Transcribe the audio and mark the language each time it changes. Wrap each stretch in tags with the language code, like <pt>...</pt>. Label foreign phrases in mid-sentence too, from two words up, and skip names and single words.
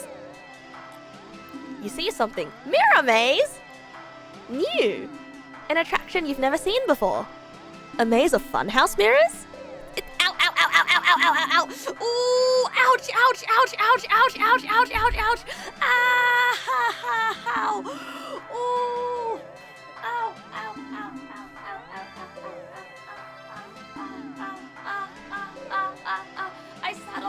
<en>You see something. Mirror maze! New! An attraction you've never seen before. A maze of funhouse mirrors? Ow, ow, ow, ow, ow, ow, ow, ow, ow! Ooh, ouch, ouch, ouch, ouch, ouch, ouch, ouch, ouch, ouch! Ah, ha, ha, ow! Ooh! Ow, ow, ow, ow, ow, ow, ow, ow, ow, ow, ow, ow, ow, ow, ow, ow, ow. I</en>